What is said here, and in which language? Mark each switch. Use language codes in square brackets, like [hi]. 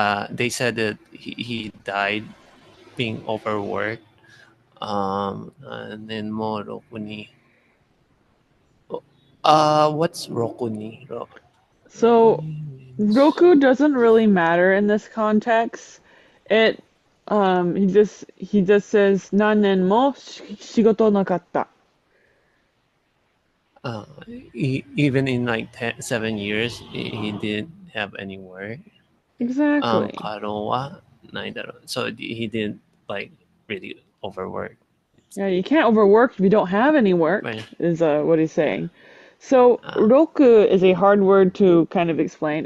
[en] They said that he died being overworked. And then more Rokuni. What's Rokuni? So Roku doesn't really matter in this context. It he just says [ja] 何年も仕事なかった. [en] Even in like 7 years, he didn't have any work. Exactly. [ja] 過労はないだろう. [en] So he didn't like really overwork. Yeah, you can't overwork if you don't have any work, Right. is what he's saying. So, roku is a hard word to kind of explain.